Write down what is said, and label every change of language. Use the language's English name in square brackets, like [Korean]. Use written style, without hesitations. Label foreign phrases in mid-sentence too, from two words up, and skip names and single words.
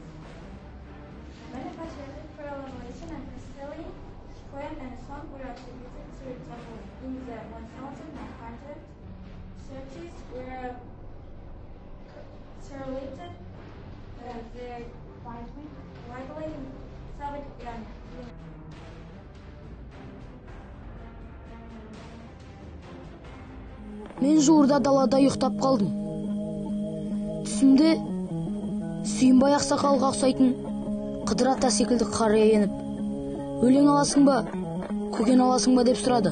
[English] Many patriotic proclamation and Castelli poem and song were attributed to Jambul. In the 1930s, were circulated very widely in Soviet Union. [Kazakh] Мен жуырда далада ұйықтап қалдым. Түсімде Сүйінбай ақсақалға ұқсайтын Қыдыр ата секілді қария еніп, өлең аласың ба, көген аласың ба деп сұрады.